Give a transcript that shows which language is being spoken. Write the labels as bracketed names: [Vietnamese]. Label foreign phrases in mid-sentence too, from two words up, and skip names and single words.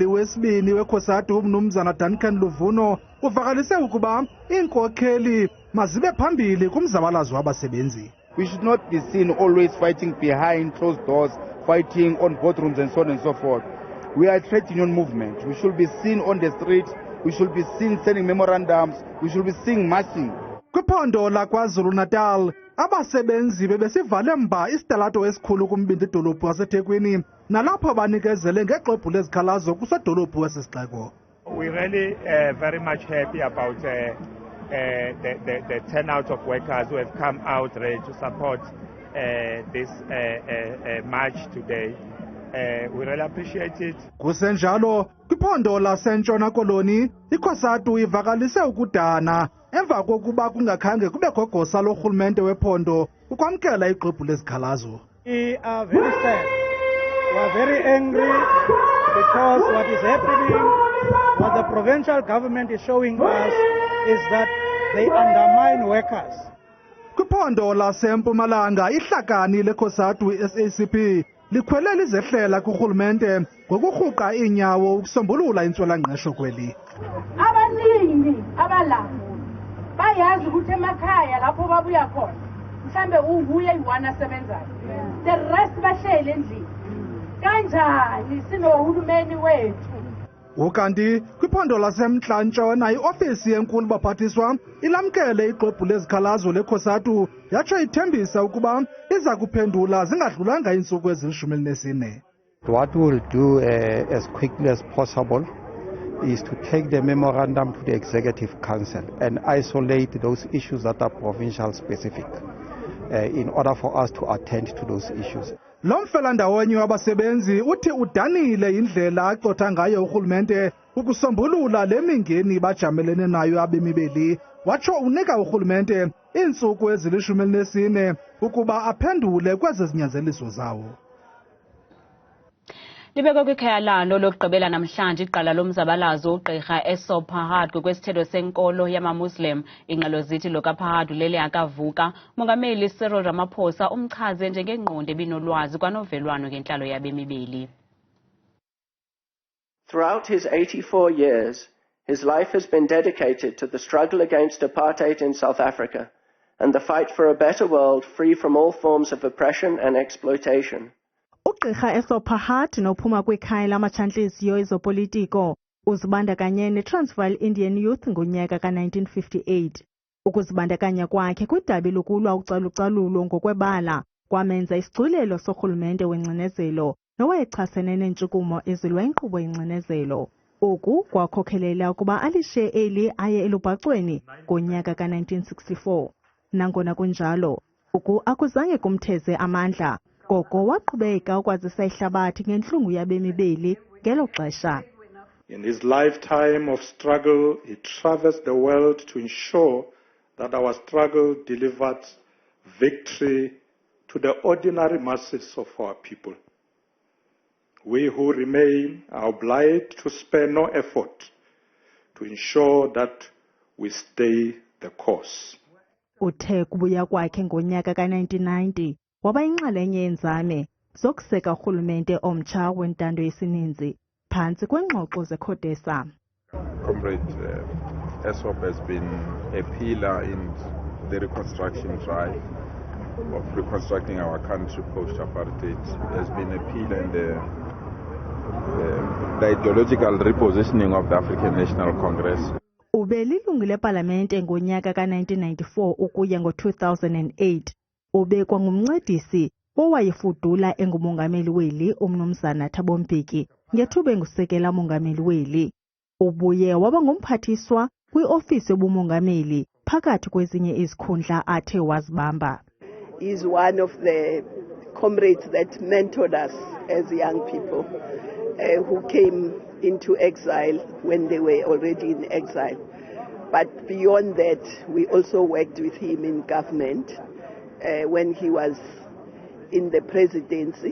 [Xhosa] wesibini weCosatu uMnumzana Duncan Luvuno uvakalise ukuba iinkokheli mazibe phambili kumzabalazo wabasebenzi. [English] We should not be seen always fighting behind closed doors, fighting on boardrooms and so on and so forth. We are a trade union movement. We should be seen on the street. We should be seen sending memorandums. We should be seen marching. [Xhosa] Kwiphondo la KwaZulu Natal abasebenzi bebesivale mba isitalato esikhulu kumbindi dolophu waseThekwini nalapho banikezele ngexwebhu lezikhalazo kusedolophu wesisixeko. [English] We're really very much happy about the turnout of workers who have come out ready to support this march today. We really appreciate it. [Xhosa] Kusenjalo kwiphondo lasentshona koloni iCosatu ivakalise ukudana emva kokuba kungakhange kubekho gosa lorhulumente wephondo ukwamkela ixwebhu lezikhalazo. [English] We are very sad. We are very angry because what is happening, what the provincial government is showing us is that they undermine workers. [Xhosa] Kwiphondo laseMpumalanga ihlakani leCosatu SACP likhwelela izehlela kurhulumente ngokurhuqa iinyawo ukusombulula intswela-ngqesho kweli. [Zulu] Abaningi abalapho bayazi ukuthi emakhaya lapho babuya khona mhlambe uvuye iwana sebenzayo. [English] The rest [Zulu] bahlele endlini. Kanjani sinohulumeni wethu? [Xhosa] Ukanti kwiphondo laseMntla-Ntshona iofisi yenkulu baphathiswa ilamkele ixwebhu lezikhalazo leCosatu yatsho ithembisa ukuba iza kuphendula zingadlulanga iintsuku ezili-14. [English] What we'll do as quickly as possible is to take the memorandum to the Executive Council and isolate those issues that are provincial specific in order for us to attend to those issues. [Xhosa] Lo mfelandawonye wabasebenzi uthi udanile indlela acotha ngayo urhulumente ukusombulula le mingeni bajamelene nayo abemi beli. Watsho unika urhulumente iintsuku ezili-14 ukuba aphendule kwezi zinyanzeliso zawo. Libekwe kwikhayalano lokugqibela namhlanje iqala lomzabalazo uGqi Essop Pahad ngokwesithetho senkolo yamaMuslim. Ingxelo zithi lo kaPahad ulele akavuka. Mongameli Cyril Ramaphosa umchaze njengengqondo ebinolwazi kwanovelwano ngentlalo yabemi beli. [English] Throughout his 84 years, his life has been dedicated to the struggle against apartheid in South Africa and the fight for a better world free from all forms of oppression and exploitation. [Xhosa] Uqirha Essop Pahad nophuma kwikhaya lamatshantliziyo ezopolitiko uzibandakanye neTransvaal Indian Youth ngonyaka ka-1958. Ukuzibandakanya kwakhe kwidabi lokulwa ucalucalulo ngokwebala kwamenza isiculelo sorhulumente wengcinezelo nowayechasene neentshukumo ezilwa inkqubo yengcinezelo. Oku kwakhokhelela ukuba alishiye eli aye elubhacweni ngonyaka ka-1964. Nangona kunjalo, oku akuzange kumtheze amandla. Koko waqhubeka ukwazisa ihlabathi ngentlungu yabemi beli ngelo xesha. [English] In his lifetime of struggle, he traversed the world to ensure that our struggle delivered victory to the ordinary masses of our people. We who remain are obliged to spare no effort to ensure that we stay the course. [Xhosa] Uthe kubuya kwakhe ngonyaka ka-1990 waba inxalenye yenzame zokuseka urhulumente omtsha wentando yesininzi phantsi kwengxoxo zeCODESA. [English] Comrade Essop has been a pillar in the reconstruction drive of reconstructing our country post-apartheid. Has been a pillar in the ideological repositioning of the African National Congress. [Xhosa] Ube lilungu lepalamente ngonyaka ka-1994 ukuya ngo-2008. Ubekwa ngumncedisi owayefudula engumongameli weli uMnumzana Thabo Mbeki ngethuba engusekela mongameli weli. Ubuye waba ngumphathiswa kwiofisi yobumongameli phakathi kwezinye izikhundla athe wazibamba. [English] He is one of the comrades that mentored us as young people who came into exile when they were already in exile. But beyond that, we also worked with him in government when he was in the presidency.